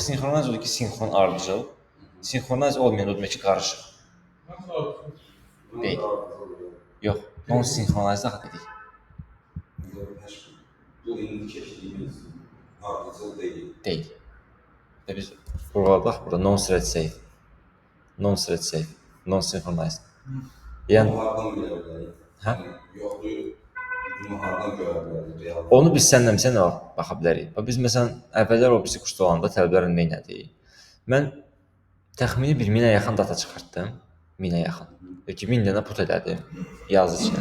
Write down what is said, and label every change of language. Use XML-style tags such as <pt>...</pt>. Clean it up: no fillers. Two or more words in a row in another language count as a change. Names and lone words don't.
<az>Sinxroniz odur ki, sinxron ardıcıl. Sinxroniz olmayan o demək ki, qarışıq. Nasıl olsun? Deyil. Yox, non-sinxroniz daha dedik. Bu indi keçdiyimiz ardıcıl deyil. Deyil. Və biz vurğuladaq burada</az> <en>non-thread safe. Non-thread safe. Non-synchronized.</en> <az>Yəni Bunu hardan bilə bilərik? Hə? Yoxdur. Bunu hardan görə bilərik? Real. onu biz səninlə məsələn baxa bilərik. Bax biz məsələn əvvəllər o birisi kursda olanda tələbələrin nə etdik? Mən təxmini 1000-ə yaxın data çıxartdım. 1000-ə yaxın. Ki 1000 dənə put elədim yazı içinə.</az>